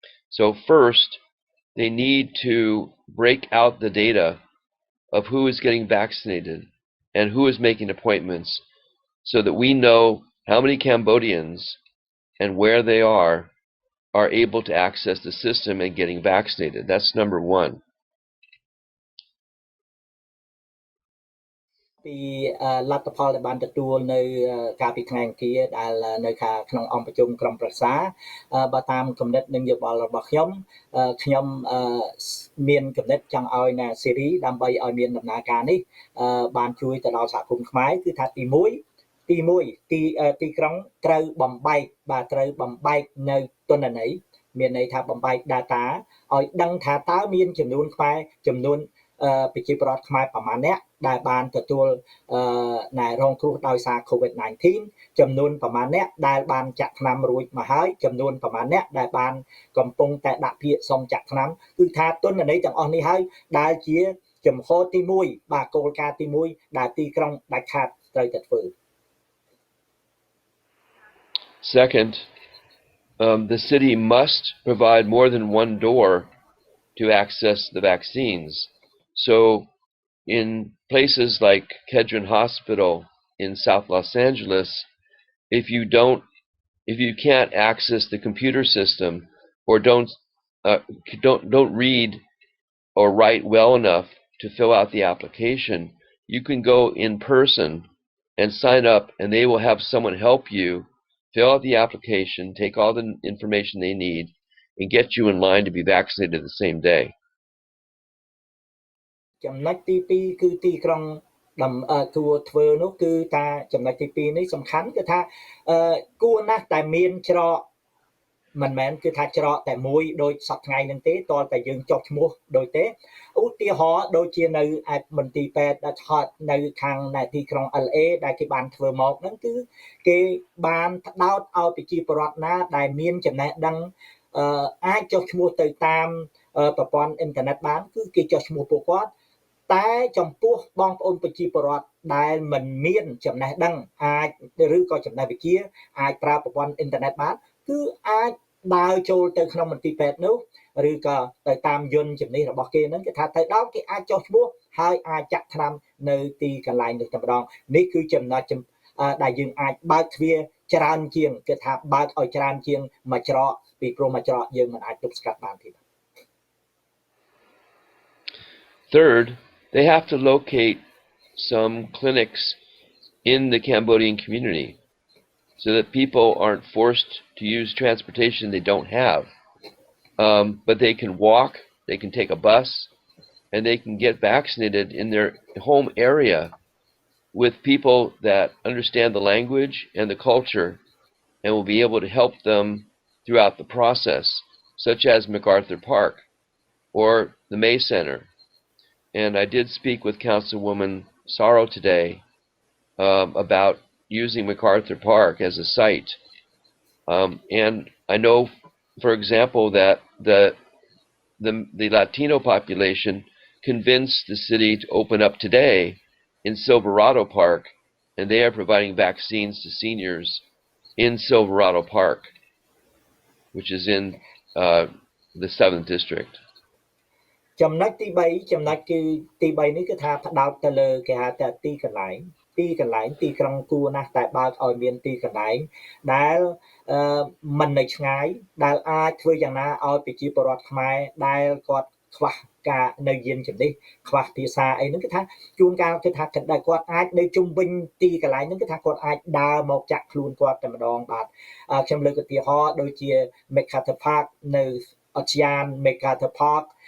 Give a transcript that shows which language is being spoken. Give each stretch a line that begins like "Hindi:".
English: So first, they need to break out the data of who is getting vaccinated and who is making appointments so that we know how many Cambodians and where they are able to access the system and getting vaccinated. That's number 1.
Khmer: ពីលទ្ធផលដែលបានទទួលនៅកាលពីថ្ងៃអង្គារដែលនៅក្នុងអង្គប្រជុំក្រុមប្រឹក្សាបើតាមគំនិតនិងយោបល់របស់ខ្ញុំមានគំនិតចង់ឲ្យណាសេរីដើម្បីឲ្យមានដំណើរការនេះបានជួយទៅដល់សហគមន៍ខ្មែរគឺថាទី1 ទី1ទីក្រុងត្រូវបំបែកបាទត្រូវបំបែកនៅទិន្នន័យមានន័យថាបំបែក data ឲ្យដឹងថាតើមានចំនួនខ្មែរចំនួនប្រជាពលរដ្ឋខ្មែរប្រមាណអ្នកដែលបានទទួលរងគ្រោះដោយសារ COVID-19 ចំនួនប្រមាណអ្នកដែលបានចាក់ថ្នាំរួចមកហើយចំនួនប្រមាណអ្នកដែលបានកំពុងតែដាក់ពាក្យសុំចាក់ថ្នាំគឺថាទិន្នន័យទាំងអស់នេះហើយដែលជាចំហទី1បាទគោលការណ៍ទី1ដែលទីក្រុងដាច់ខាតត្រូវតែធ្វើ
English: Second, the city must provide more than one door to access the vaccines. So in places like Kedron Hospital in South Los Angeles, if you can't access the computer system or don't read or write well enough to fill out the application, you can go in person and sign up, and they will have someone help you fill out the application, take all the information they need, and get you in line to be vaccinated the same day.
Khmer: ចំណុចទី2គឺទីក្រុងគួរធ្វើនោះគឺថាចំណុចទី2នេះសំខាន់គឺថាគួរណាស់តែមានច្រកមិនមែនគឺថាច្រកតែមួយដូចសប្តាហ៍ថ្ងៃនឹងទេតតែយើងចុះឈ្មោះដូចទេឧទាហរណ៍ដូចជានៅឯមន្ទីរពេទ្យដែលថតនៅខាងនៅទីក្រុង LA ដែលគេបានធ្វើមកហ្នឹងគឺគេបានផ្ដោតឲ្យប្រជាពលរដ្ឋណាដែលមានចំណេះដឹង អាចចុះឈ្មោះទៅតាមប្រព័ន្ធអ៊ីនធឺណិតបានគឺគេចុះឈ្មោះពួកគាត់តែចំពោះបងប្អូនប្រជាពលរដ្ឋដែលមិនមានចំណេះដឹងអាចឬក៏ចំណេះវិជ្ជាអាចប្រើប្រព័ន្ធអ៊ីនធឺណិតបានគឺអាចដើរចូលទៅក្នុងមន្ទីរពេទ្យនោះ ឬក៏ទៅតាមយន្តជំនិះរបស់គេហ្នឹងគេថាទៅដល់គេអាចចុះឈ្មោះហើយអាចចាក់ថ្នាំនៅទីកន្លែងនោះតែម្ដងនេះគឺចំណុចដែលយើងអាចបើកទ្វារច្រើនជាងគេថាបើកឲ្យច្រើនជាងមួយច្រកពីព្រោះមួយច្រកយើងមិនអាចទប់ស្កាត់បានទេ
English: Third, they have to locate some clinics in the Cambodian community so that people aren't forced to use transportation they don't have. But they can walk, they can take a bus, and they can get vaccinated in their home area with people that understand the language and the culture and will be able to help them throughout the process, such as MacArthur Park or the May Center. And I did speak with Councilwoman Sorrow today about using MacArthur Park as a site. And I know, for example, that the Latino population convinced the city to open up today in Silverado Park, and they are providing vaccines to seniors in Silverado Park, which is in the 7th District.
Khmer: ចំណុចទី3ចំណុចគឺទី3នេះគឺថាផ្ដោតទៅលើគេហៅថាទីកន្លែងទីក្រុងគួរណាស់តែបើកឲ្យមានទីកន្លែងដែលមិននៅឆ្ងាយដែលអាចធ្វើយ៉ាងណាឲ្យប្រជាពលរដ្ឋខ្មែរដែលគាត់ខ្វះការនៅយានជំនិះខ្វះភាសាអីហ្នឹងគឺថាជួនកាលគឺថាគាត់អាចនៅជុំវិញទីកន្លែងហ្នឹងគឺថាគាត់អាចដើរមកចាក់ខ្លួនគាត់តែម្ដងបាទខ្ញុំលើកឧទាហរណ៍ដូចជា MacArthur Park នៅអត់យ៉ាន MacArthur Park